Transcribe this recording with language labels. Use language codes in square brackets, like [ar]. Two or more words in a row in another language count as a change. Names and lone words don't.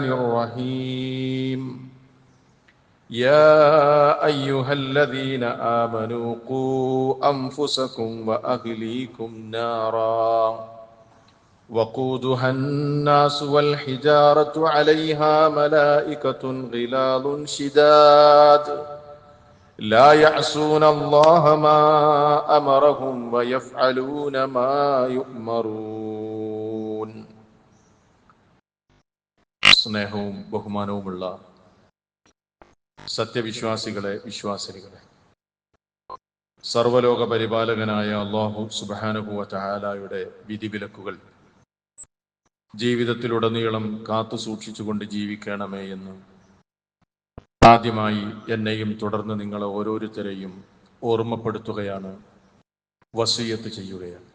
[ar] الرحيم يا أيها الذين آمنوا قوا أنفسكم وأهليكم نارا وقودها الناس والحجارة عليها ملائكة غلاظ شداد لا يعصون الله ما أمرهم ويفعلون ما يؤمرون. [ml] സ്നേഹവും ബഹുമാനവുമുള്ള സത്യവിശ്വാസികളെ, വിശ്വാസിനികളെ, സർവലോക പരിപാലകനായ അല്ലാഹു [ar] سبحانه وتعالى [ml] വിധിവിലക്കുകൾ ജീവിതത്തിലുടനീളം കാത്തു സൂക്ഷിച്ചുകൊണ്ട് ജീവിക്കണമേ എന്ന് ആദ്യമായി എന്നെയും തുടർന്ന് നിങ്ങളെ ഓരോരുത്തരെയും ഓർമ്മപ്പെടുത്തുകയാണ്, വസിയ്യത്ത് ചെയ്യുകയാണ്.